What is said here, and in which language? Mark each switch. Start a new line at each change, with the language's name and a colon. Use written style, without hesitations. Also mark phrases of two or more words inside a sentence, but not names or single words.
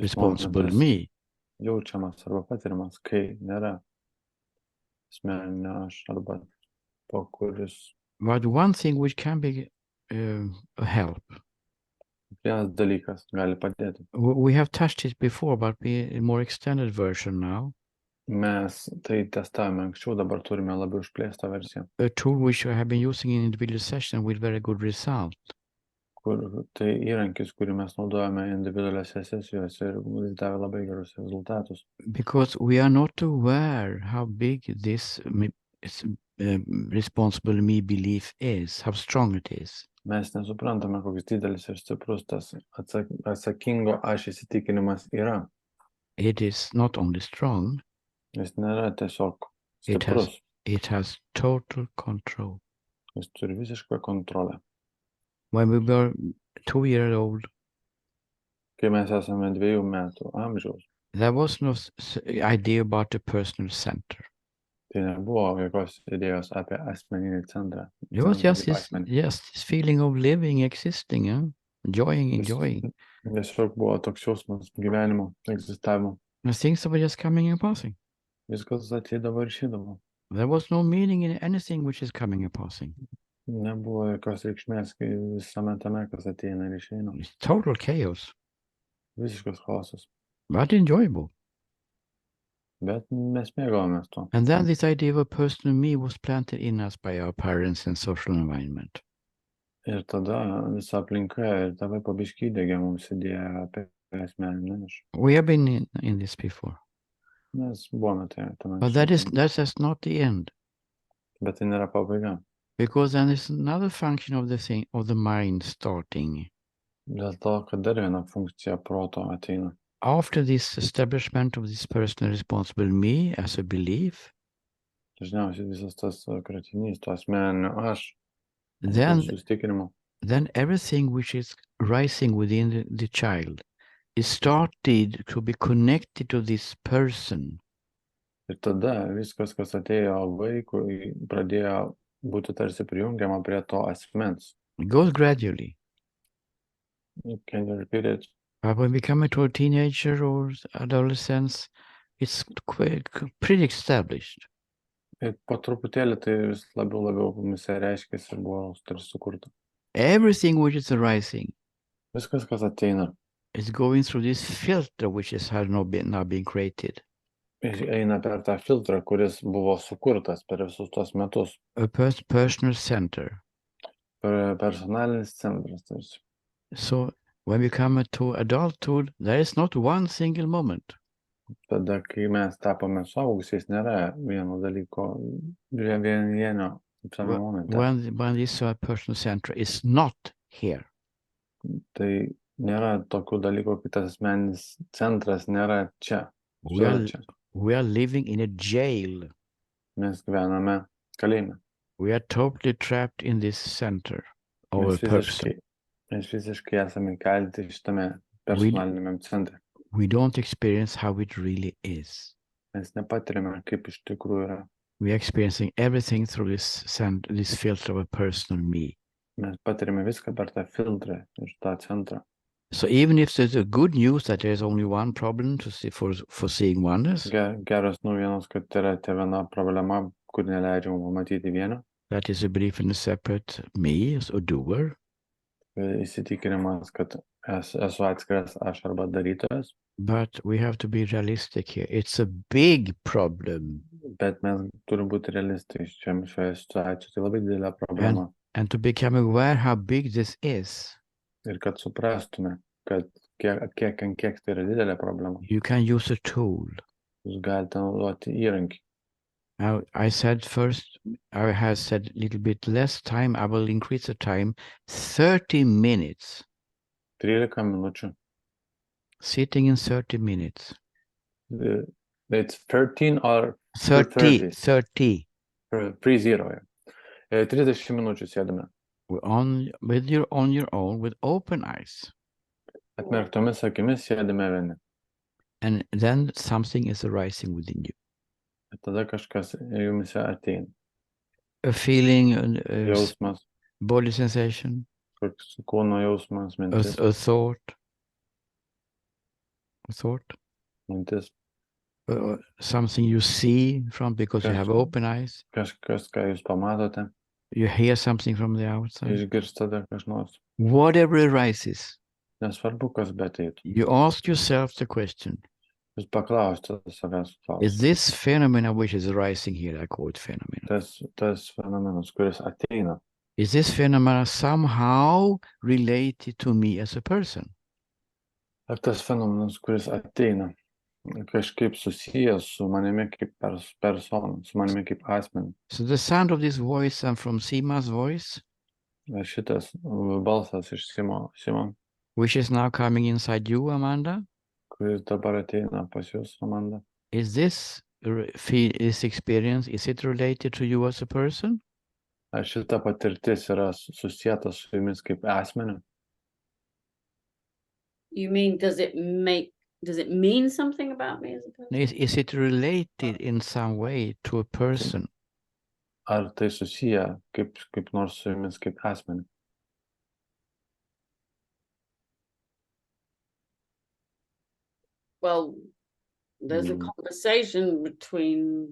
English: responsible
Lithuanian: momentas
English: me?
Lithuanian: Jaučiamas arba patiriamas, kai nėra asmeninio aš arba to, kuris.
English: But one thing which can be a help.
Lithuanian: Vienas dalykas gali padėti.
English: We have touched it before, but a more extended version now.
Lithuanian: Mes tai testavome anksčiau, dabar turime labiau išplėstą versiją.
English: A tool which I have been using in individual session with very good result.
Lithuanian: Tai įrankis, kurį mes naudojame individualiose sesijose ir jis davė labai gerus rezultatus.
English: Because we are not aware how big this responsible me belief is, how strong it is.
Lithuanian: Mes nesuprantame, koks didelis ir stiprus tas atsakingo aš įsitikinimas yra.
English: It is not only strong,
Lithuanian: Jis nėra tiesiog stiprus.
English: it has total control.
Lithuanian: Jis turi visišką kontrolę.
English: When we were 2-year-old,
Lithuanian: Kai mes esame 2 metų amžiaus,
English: there was no idea about the personal center.
Lithuanian: tai nebuvo jokios idėjos apie asmeninį centrą.
English: It was just this feeling of living, existing, enjoying.
Lithuanian: Tiesiog buvo toks jausmas gyvenimo, egzistavimo.
English: The things that were just coming and passing.
Lithuanian: Viskas ateidavo ir išeidavo.
English: There was no meaning in anything which is coming and passing.
Lithuanian: Nebuvo jokios reikšmės, kai visame tame, kas ateina ir išeina.
English: It's total chaos,
Lithuanian: Visiškas chaosas.
English: but enjoyable.
Lithuanian: Bet mes mėgavomės to.
English: And then this idea of a personal me was planted in us by our parents and social environment.
Lithuanian: Ir tada visa aplinka ir tėvai pabiškai įdegė mums idėją apie asmeninį aš.
English: We have been in this before.
Lithuanian: Mes buvome tame.
English: But that's not the end.
Lithuanian: Bet tai nėra pabaiga.
English: Because then there's another function of the mind starting.
Lithuanian: Dėl to, kad dar viena funkcija proto ateina.
English: After this establishment of this personal responsible me as a belief,
Lithuanian: Dažniausiai visas tas kratinys, to asmeninio aš,
English: then
Lithuanian: susitikinimo.
English: everything which is rising within the child is started to be connected to this person
Lithuanian: Ir tada viskas, kas atėjo vaikui, pradėjo būti tarsi prijungiama prie to asmens.
English: It goes gradually. Can you repeat it? But when we come into a teenager or adolescence, it's pretty established.
Lithuanian: Ir po truputėlį tai vis labiau mumise reiškėsi ir buvo tarsi sukurta.
English: Everything which is arising
Lithuanian: Viskas, kas ateina,
English: is going through this filter which has now been created.
Lithuanian: eina per tą filtrą, kuris buvo sukurtas per visus tos metus.
English: A personal center.
Lithuanian: Personalinis centras. Tarsi.
English: So when we come to adulthood, there is not one single moment.
Lithuanian: Tada, kai mes tapome suaugusiais, nėra vieno dalyko, vieno tame momente.
English: When this personal center is not here.
Lithuanian: Tai nėra tokių dalykų, kai tas asmeninis centras nėra čia.
English: We are living in a jail.
Lithuanian: Mes gyvename kalėjime.
English: We are totally trapped in this center of a person.
Lithuanian: Mes visiškai esame įkalti šitame personaliniame centre.
English: We don't experience how it really is.
Lithuanian: Mes nepatiriame, kaip iš tikrųjų yra.
English: We are experiencing everything through this filter of a personal me.
Lithuanian: Mes patiriame viską per tą filtrą ir tą centrą.
English: So even if there's a good news that there's only one problem to see for seeing wonders,
Lithuanian: Geras naujienos, kad yra ta viena problema, kur neleidžia mums matyti vieno.
English: that is a belief in a separate me as a doer.
Lithuanian: Įsitikinimas, kad esu atskiras aš arba darytojas.
English: But we have to be realistic here. It's a big problem.
Lithuanian: Bet mes turime būti realistai šioje situacijoje. Tai labai didelė problema.
English: And to become aware how big this is,
Lithuanian: Ir kad suprastume, kad kiek tai yra didelė problema.
English: you can use a tool.
Lithuanian: Jūs galite naudoti įrankį.
English: Now, I have said a little bit less time. I will increase the time. 30 minutes.
Lithuanian: 13 minučių.
English: Sitting in 30 minutes. It's 13 or 30.
Lithuanian: 30. 30. 30 minučių sėdame.
English: On your own, with open eyes.
Lithuanian: Atmerktomis akimis sėdame vieni.
English: And then something is arising within you.
Lithuanian: Ir tada kažkas jumise ateina.
English: A feeling,
Lithuanian: Jausmas,
English: body sensation,
Lithuanian: koks kūno jausmas, mintis.
English: a thought,
Lithuanian: Mintis.
English: Something you see from because you have open eyes.
Lithuanian: Kažkas, ką jūs pamatote.
English: You hear something from the outside.
Lithuanian: Išgirstate kas nors.
English: Whatever arises,
Lithuanian: Nesvarbu, kas beteitų.
English: you ask yourself the question,
Lithuanian: Jūs paklausite savęs
English: is
Lithuanian: klausimą.
English: this phenomena which is arising here, I call it phenomena,
Lithuanian: Tas fenomenas, kuris ateina,
English: is this phenomena somehow related to me as a person?
Lithuanian: ar tas fenomenas, kuris ateina, kažkaip susijęs su manimi kaip persona, su manimi kaip asmeniu.
English: So the sound of this voice and from Sima's voice,
Lithuanian: Šitas balsas iš Simon,
English: which is now coming inside you, Amanda,
Lithuanian: kuris dabar ateina pas jūs, Amanda.
English: is this experience, is it related to you as a person?
Lithuanian: Ar šita patirtis yra susijęta su jumis kaip asmeniu?
English: You mean, does it mean something about me as a person? Is it related in some way to a person?
Lithuanian: Ar tai susiję kaip nors su jumis kaip asmeniu?
English: Well, there's a conversation between